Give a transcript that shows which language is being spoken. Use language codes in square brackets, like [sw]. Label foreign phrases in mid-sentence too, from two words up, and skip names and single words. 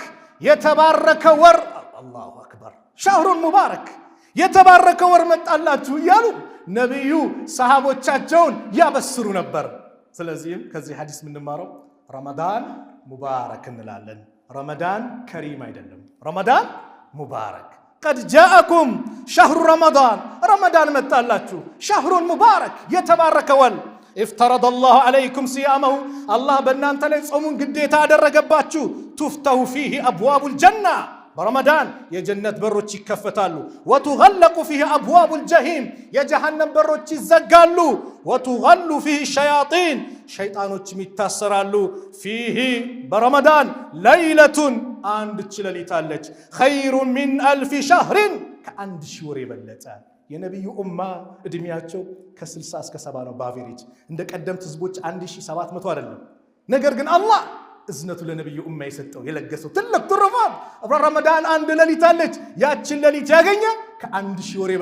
[am] የተባረከ ወር [ar] الله أكبر شهر مبارك [am] የተባረከ ወር መጣላችሁ እያሉ ነቢዩ ሰሃቦቻቸውን ያበስሩ ነበር። ስለዚህም ከዚህ ሐዲስ የምንማረው [ar] رمضان مبارك [am] እንላለን። [ar] رمضان كريم [am] አይደለም፣ [ar] رمضان مبارك። قد جاءكم شهر رمضان [am] ረመዳን መጣላችሁ [ar] شهر مبارك [am] የተባረከ [ar] ወር افترض الله عليكم صيامه الله [am] በእናንተ ላይ ጾሙን ግዴታ አደረገባችሁ [ar] تفتح فيه أبواب الجنة برمضان [am] የጀነት በሮች ይከፈታሉ [ar] وتغلق فيه أبواب الجحيم [am] የጀሃነም በሮች ይዘጋሉ [ar] وتغل فيه الشياطين [am] ሸይጣኖችም ይታሰራሉ [ar] فيه برمضان ليلة [am] አንድ ሌሊት አለች [ar] خير من ألف شهر [am] ከአንድ ሺህ ወር የበለጠ የነብዩ ኡማ እድሜያቸው ከ60 እስከ 70 ነው በአቨሬጅ እንደ ቀደምት ህዝቦች 1700 አይደለም። ነገር ግን አላህ እዝነቱ ለነብዩ ኡማ የሰጠው የለገሰው ትልቅ ትሩፋት ረመዳን አንድ ሌሊት አለች። ያችን ሌሊት ያገኘ ከአንድ ሺህ ወር